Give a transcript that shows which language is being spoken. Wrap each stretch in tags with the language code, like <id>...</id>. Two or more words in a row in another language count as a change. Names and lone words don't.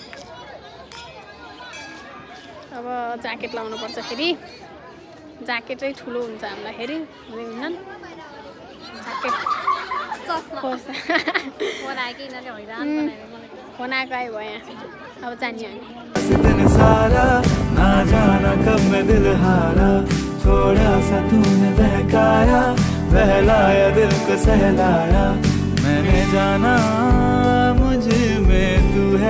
<ne>अब ज्याकेट लाउनु पर्छ फेरि, ज्याकेटै ठुलो हुन्छ हामीलाई फेरि हुँदैन ज्याकेट फोन आएको आयो भयो यहाँ। अब जाने हामी।</ne> <hi>थोड़ा सा तूने बहकाया, बहलाया दिल को सहलाया, मैंने जाना मुझ में तू है।</hi>